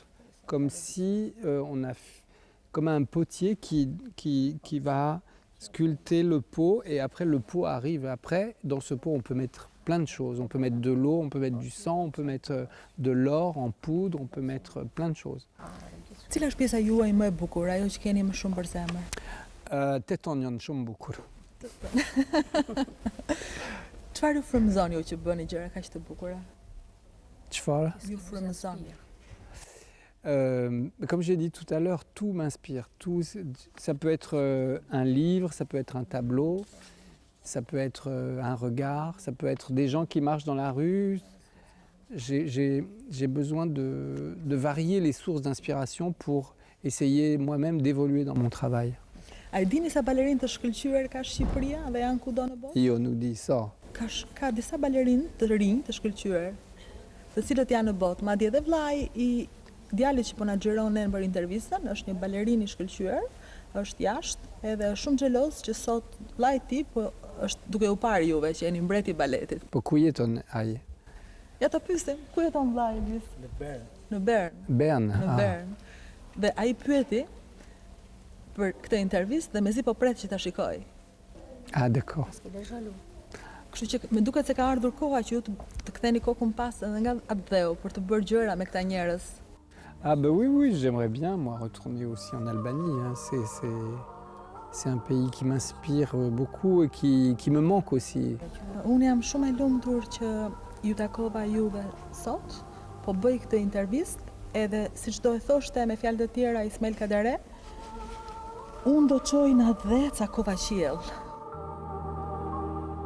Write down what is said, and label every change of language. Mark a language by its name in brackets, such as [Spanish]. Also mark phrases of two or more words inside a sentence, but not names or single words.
[French] Comme si comme un potier qui va sculpter le pot et après le pot arrive. Après, dans ce pot, on peut mettre plein de choses. On peut mettre de l'eau, on peut mettre du sang, on peut mettre de l'or en poudre, on peut mettre plein de choses. [Albanian] Cila është pjesa juaj më e bukur, ajo që keni më shumë për zemër? Tetonjon shumë bukur. Çfarë ju frymëzon ju që bëni gjëra kaq të bukura? Çfarë? Ju frymëzon. [French] Comme j'ai dit tout à l'heure, tout m'inspire. Tout, ça peut être un livre, ça peut être un tableau, ça peut être un regard, ça peut être des gens qui marchent dans la rue. J'ai besoin de varier les sources d'inspiration pour essayer moi-même d'évoluer dans mon travail. [Albanian] A dini sa balerinë të shkëlqyer ka Shqipëria dhe janë kudo në botë? Io nuk di so. Ka disa balerinë të rinj të shkëlqyer, të cilët janë në botë, madje edhe vllai I djalit që po na xhiron ne për intervistën, është një balerinë I shkëlqyer, është jashtë edhe është shumë xheloz që sot vllai I tij po është duke u parë juve që jeni mbreti I baletit. Po ku jeton ai? Ja ta pyesim, ku jeton vllai I? Në Bern. Në Bern. Bern. Në Bern. Dhe ai pyeti për këtë intervistë dhe mezi po pret që ta shikoj. [French] Ah, d'accord. Parce qu'il est jaloux. [Albanian] Kështu që me duket se ka ardhur koha që ju të ktheni kokën pas edhe nga atë dheu për të bërë gjëra me këta njerëz. [French] Ah bah oui, j'aimerais bien moi retourner aussi en Albanie. Hein. C'est un pays qui m'inspire beaucoup et qui me manque aussi. [Albanian] Unë jam shumë e lumtur që ju takova juve sot, po bëj këtë intervistë edhe siç do e thoshte me fjalë të tjera Ismaël Kadare, unë do çoj në atë dhe ca kova qiell.